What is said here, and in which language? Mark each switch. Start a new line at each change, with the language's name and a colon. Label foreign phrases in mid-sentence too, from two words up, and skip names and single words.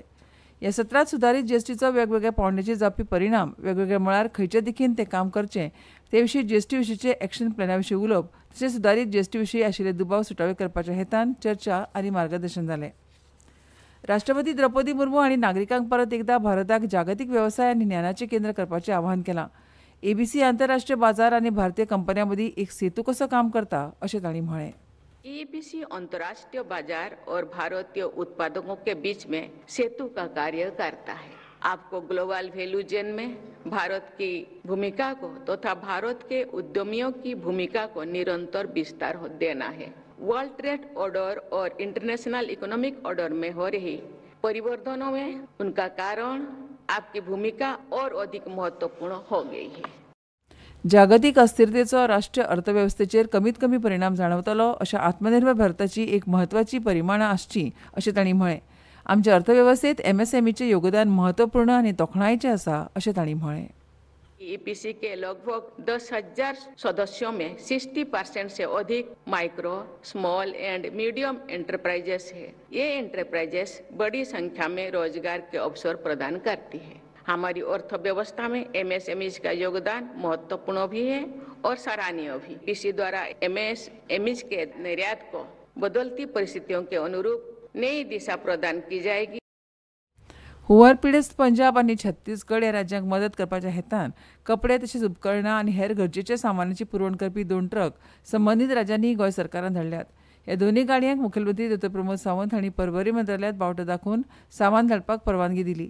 Konkani: ह्या सत्रांत सुधारीत जीएसटीचो वेगवेगळ्या पावंड्याचेर जावपी परिणाम, वेगवेगळ्या मळार खंयचे दिकेन तें काम करचें ते विशीं जीएसटी विशींचे एक्शन प्लॅना विशीं उलोवप, तशेंच सुधारीत जीएसटी विशीं आशिल्ले दुबाव सुटावे करपाच्या हेतान चर्चा आनी मार्गदर्शन जालें. राष्ट्रपती द्रौपदी मुर्मू हांणी नागरिकांक परत एकदा भारताक जागतीक वेवसाय आनी ज्ञानाचें केंद्र करपाचें आवाहन केलां. एबीसी आंतरराष्ट्रीय बाजार आनी भारतीय कंपन्यां मदीं एक सेतू कसो काम करता अशें तांणी म्हळें.
Hindi: एबीसी अंतर्राष्ट्रीय बाजार और भारतीय उत्पादकों के बीच में सेतु का कार्य करता है. आपको
English: global value chain
Hindi: में भारत की भूमिका को तथा भारत के उद्यमियों की भूमिका को निरंतर विस्तार देना है.
English: world trade order
Hindi: और
English: international economic order
Hindi: में हो रही परिवर्तनों में उनका कारण आपकी भूमिका और अधिक महत्वपूर्ण हो गई है.
Konkani: जागतीक अस्थिरतेचो राष्ट्रीय अर्थवेवस्थेचेर कमीत कमी परिणाम जाणवतलो अशा आत्मनिर्भर भारताची एक म्हत्वाची परिमाणां आसची अशें तांणी म्हळें. आमच्या अर्थवेवस्थेत एमएसएमईचें योगदान म्हत्वपूर्ण आनी तोखणायेचें आसा अशें तांणी म्हळें.
Hindi: ईपीसी के लगभग 10,000 सदस्यों में 60% से अधिक
English: micro, small and medium enterprises
Hindi: है. ये एंटरप्राइजेस बड़ी संख्या में रोजगार के अवसर प्रदान करती है. हमारी अर्थव्यवस्था में एमएसएमईज का योगदान महत्वपूर्ण भी है और सराहनीय भी. इसी द्वारा एमएसएमईज के निर्यात को बदलती परिस्थितियों के अनुरूप नई दिशा प्रदान की जाएगी.
Konkani: हुंवार पिडेस्त पंजाब आनी छत्तीसगड ह्या राज्यांक मदत करपाच्या हेतान कपडे तशेंच उपकरणां आनी हेर गरजेच्या सामानाची पुरवण करपी 2 ट्रक संबंदीत राज्यांनी गोंय सरकारान धाडल्यात. ह्या दोनूय गाडयांक मुखेलमंत्री दो. प्रमोद सावंत हांणी पर्वरी मंत्रालयात बावटो दाखोवन सामान धाडपाक परवानगी दिली.